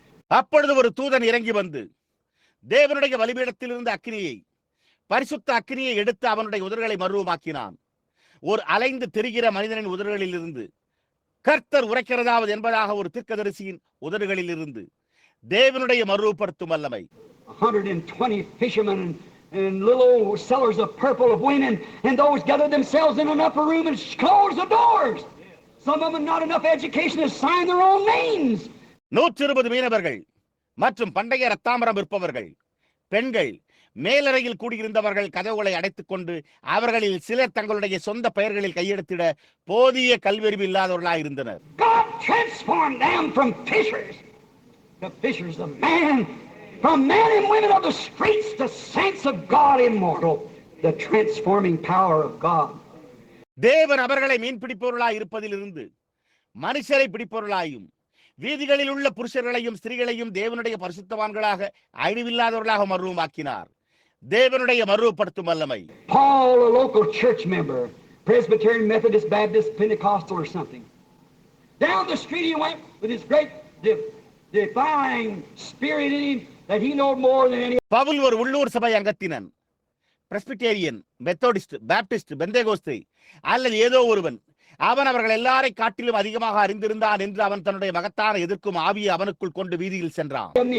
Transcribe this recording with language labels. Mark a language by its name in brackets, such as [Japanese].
[Tamil] அப்பொழுது ஒரு தூதன் இறங்கி வந்து தேவனுடைய பலிபீடத்தில் இருந்த அக்கினியை, பரிசுத்த அக்கினியை எடுத்து அவனுடைய உதடுகளை மறுரூபமாக்கினான். ஒரு அலைந்து திரிகிற மனிதனின் உதடுகளில் இருந்து கர்த்தர் உரைக்கிறதாவது என்பதாக ஒரு தீர்க்கதரிசியின் உதடுகளில் இருந்து தேவனுடைய மறுரூபப்படுத்தும் வல்லமை. [English] 120 fishermen and little old sellers of purple of women, and those gathered themselves in an upper room and closed the doors. Some of them not enough education to sign their own names. [Tamil] 120 மீனவர்கள் மற்றும் பண்டைய ரத்தாம்பரம் விற்பவர்கள் பெண்கள் மேலறையில் கூடியிருந்தவர்கள் கதவுகளை அடைத்துக் கொண்டு அவர்களில் சிலர் தங்களுடைய சொந்த பெயர்களில் கையெழுத்திட போதிய கல்வியறிவு இல்லாதவர்களாயிருந்தனர். [English] God transformed them from fishers to fishers of man, from men and women of the streets to saints of God immortal, the transforming power of God. [Tamil] தேவன் அவர்களை மீன் பிடிப்பவர்களாய் இருப்பதிலிருந்து மனுஷரை பிடிப்பவர்களாயும் வீதிகளில் உள்ள புருஷர்களையும் ஸ்திரீகளையும் தேவனுடைய பரிசுத்தவான்களாக அழிவில்லாதவர்களாக மறுரூபமாக்கினார். தேவனுடைய மறுரூபப்படுத்தும் வல்லமை. [English] Paul, a local church member, Presbyterian, Methodist, Baptist, Pentecostal or something. Down the street he went with his great defying spirit in him that he knew more than any. [Tamil] Pavul ஒரு உள்ளூர் சபை அங்கத்தினன், பிரஸ்பிட்டேரியன், மெத்தோடிஸ்ட், பாப்டிஸ்ட், பெந்தேகோஸ்தே அல்லது ஏதோ ஒருவன். அவன் அவர்கள் எல்லாரை காட்டிலும் அதிகமாக அறிந்திருந்தான் என்று அவன் தன்னுடைய மகத்தான எதிர்க்கும் ஆவியை அவனுக்குள் கொண்டு வீதியில் சென்றான்.